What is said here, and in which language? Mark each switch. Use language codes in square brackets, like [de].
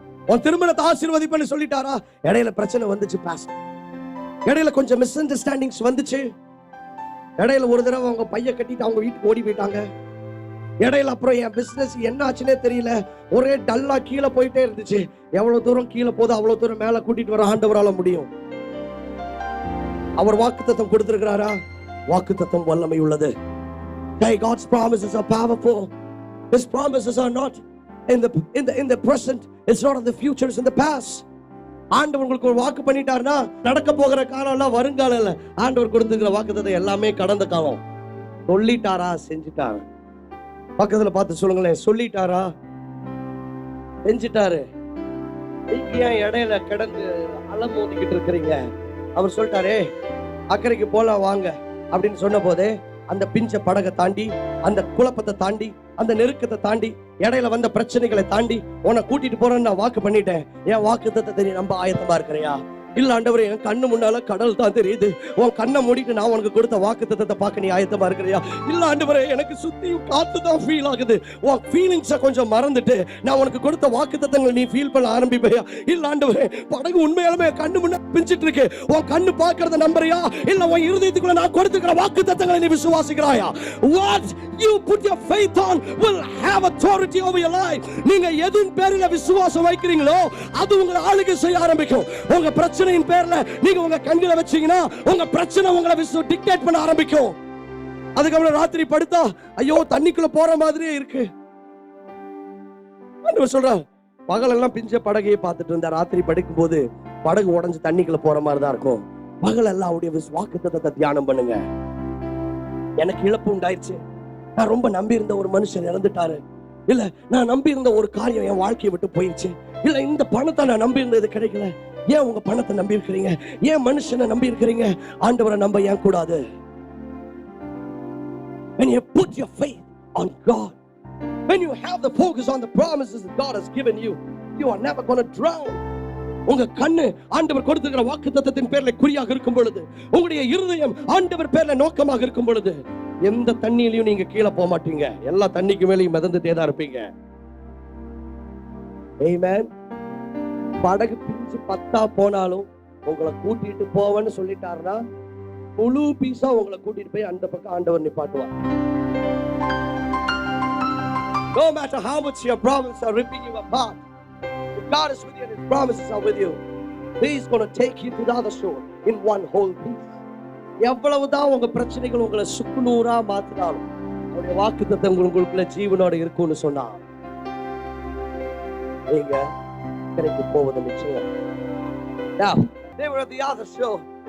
[ta] உன் திருமணத்தை ஆசீர்வதிப்பேன்னு சொல்லிட்டாரா? இடையில பிரச்சனை வந்துச்சு பாஸ்டர், இடையில கொஞ்சம் மிஸ் அண்டர்ஸ்டாண்டிங்ஸ் வந்துச்சு, இடையில ஒரு தடவை அவங்க பைய கட்டிட்டு அவங்க வீட்டுக்கு ஓடி போயிட்டாங்க, இடையில அப்புறம் என் பிசினஸ் என்ன ஆச்சுன்னே தெரியல, ஒரே டல்லா கீழே போயிட்டே இருந்துச்சு. எவ்வளவு தூரம் கீழே போதும் அவ்வளவு தூரம் மேல கூட்டிட்டு வர ஆண்டவரால முடியும். அவர் வாக்குத்தத்தம் கொடுத்திருக்கிறாரா? வாக்குத்தத்தம் வல்லமை உள்ளது. [en] God's promises are powerful. His promises are not in the present, it's not in the future, it's in the past. [ta] ஆண்டவர் உங்களுக்கு ஒரு வாக்கு பண்ணிட்டாருன்னா நடக்க போகிற காலம் எல்லாம் வருங்காலம் இல்ல. ஆண்டவர் கொடுத்திருக்கிற வாக்குத்தத்தம் எல்லாமே கடந்த காலம். சொல்லிட்டாரா? செஞ்சிட்டாரு. பக்கத்துல பார்த்து சொல்லுங்களேன், சொல்லிட்டாரா? செஞ்சிட்டாரு. ஏன் இடையில கிடந்து அலமோதிக்கிட்டு இருக்கிறீங்க? அவர் சொல்லிட்டாரே அக்கறைக்கு போலாம் வாங்க அப்படின்னு சொன்ன போதே அந்த பிஞ்ச படகை தாண்டி, அந்த குழப்பத்தை தாண்டி, அந்த நெருக்கத்தை தாண்டி, இடையில வந்த பிரச்சனைகளை தாண்டி உன்னை கூட்டிட்டு போறேன்னு நான் வாக்கு பண்ணிட்டேன். என் வாக்குத்தத்தத்தை நீ நம்ப ஆயத்தமா இருக்கிறியா? இல்ல ஆண்டவரே, என் கண்ணு முன்னால கடல் தான் தெரியுது. உன் கண்ணை மூடிட்டு நான் உனக்கு கொடுத்த வாக்குத்தத்தத்தை பார்க்க நீ ஆயத்தமா இருக்கிறியா? இல்ல ஆண்டவரே, எனக்கு சுத்தியும் காத்து தான் ஃபீல் ஆகுது. உன் ஃபீலிங்ஸை கொஞ்சம் மறந்துட்டு நான் உனக்கு கொடுத்த வாக்குத்தத்தங்களை நீ ஃபீல் பண்ண ஆரம்பிப்பையா? இல்ல ஆண்டவரே, படகு உண்மையாலுமே கண்ணு முன்னாடி பிஞ்சிட்டு இருக்கு. உன் கண்ணு பார்க்கறத நம்புறியா? இல்ல உன் இருதயத்துக்குள்ள நான் கொடுத்துக்கிற வாக்குத்தத்தங்களை நீ விசுவாசிக்கிறாயா? [en] What you put your faith on will have authority over your life. [ta] நீங்க எதின் பேரில விசுவாசம் வைக்கிறீங்களோ அது உங்களை ஆளுகை செய்ய ஆரம்பிக்கும். உங்க பிரச்சனையின் பேர்ல நீங்க உங்க கண்களை வச்சீங்கன்னா உங்க பிரச்சனை உங்களை டிக்டேட் பண்ண ஆரம்பிக்கும். அதுக்கப்புறம் ராத்திரி படுத்தா ஐயோ தண்ணிக்குள்ள போற மாதிரியே இருக்கு. ஆண்டவர் சொல்றார், பகலெல்லாம் பிஞ்ச படகையே பார்த்துட்டு இருந்தா ராத்திரி படுக்கும் போது படகு உடைஞ்சு தண்ணிக்குள்ள போற மாதிரி தான் இருக்கும். பகலெல்லாம் அவருடைய வாக்குத்தத்தத்தை தியானம் பண்ணுங்க. எனக்கு இழப்பு உண்டாயிருச்சு. நான் ரொம்ப நம்பி இருந்த ஒரு மனுஷன் இறந்துட்டாரு. இல்ல நான் நம்பி இருந்த ஒரு காரியம் என் வாழ்க்கையை விட்டு போயிடுச்சு. இல்ல இந்த பணத்தை நான் நம்பி இருந்தது கிடைக்கல. ஏன் உங்க பணத்தை நம்பி இருக்கிறீங்க? ஏன் மனுஷனை நம்பி இருக்கிறீங்க? ஆண்டவரை நம்ப ஏன் கூடாது? [en] When you put your faith on God, when you have the focus on the promises that God has given you, you are never going to drown. [ta] உங்க கண்ணு ஆண்டவர் கொடுத்திருக்கிற வாக்குத்தத்தத்தின் பேர்ல குறியாக இருக்கும் பொழுது, உங்களுடைய இருதயம் ஆண்டவர் பேர்ல நோக்கமாக இருக்கும் பொழுது, எந்த தண்ணியிலையும் நீங்க கீழே போக மாட்டீங்க. எல்லா தண்ணிக்கு மேலேயும் மிதந்துட்டே தான் இருப்பீங்க. Amen. படகு பிஞ்சு பத்தா போனாலும் உங்களை கூட்டிட்டு போவேன்னு சொல்லிட்டாருன்னா முழு பீஸா உங்களை கூட்டிட்டு போய் அந்த பக்கம் ஆண்டவர் நிப்பாட்டுவார். [en] No matter how much your problems are ripping you apart, if God is with you and His promises are with you, He is going to take you to the other shore in one whole piece. [ta] எவ்வளவுதான் உங்க பிரச்சனைகள் உங்களை சுக்குநூறா மாத்தினாலும் அவருடைய வாக்குத்தத்தம் உங்களுக்குள்ள ஜீவனோட இருக்கும்னு சொன்னா நீங்க அக்கறைக்கு போவது நிச்சயம். [en] Now, they were at the other shore.